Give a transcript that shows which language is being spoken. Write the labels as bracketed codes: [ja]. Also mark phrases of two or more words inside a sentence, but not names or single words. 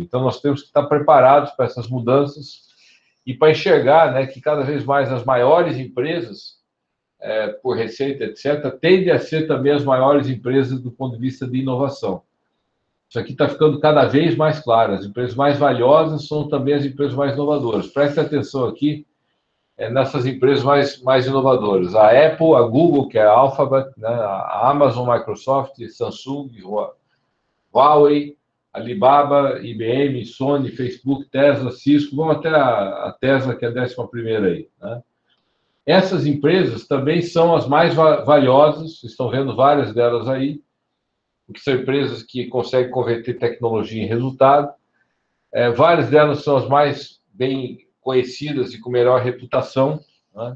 [pt] Então, nós temos que estar preparados para essas mudanças e para enxergar, né, que cada vez mais as maiores empresas, por receita, etc., tendem a ser também as maiores empresas do ponto de vista de inovação. Isso aqui está ficando cada vez mais claro. As empresas mais valiosas são também as empresas mais inovadoras. Preste atenção aqui nessas empresas mais inovadoras. A Apple, a Google, que é a Alphabet, né, a Amazon, Microsoft, Samsung, Huawei, Alibaba, IBM, Sony, Facebook, Tesla, Cisco. Vamos até a Tesla, que é a 11ª aí, né? Essas empresas também são as mais valiosas, vocês estão vendo várias delas aí, porque são empresas que conseguem converter tecnologia em resultado. Várias delas são as mais bem conhecidas e com melhor reputação, né?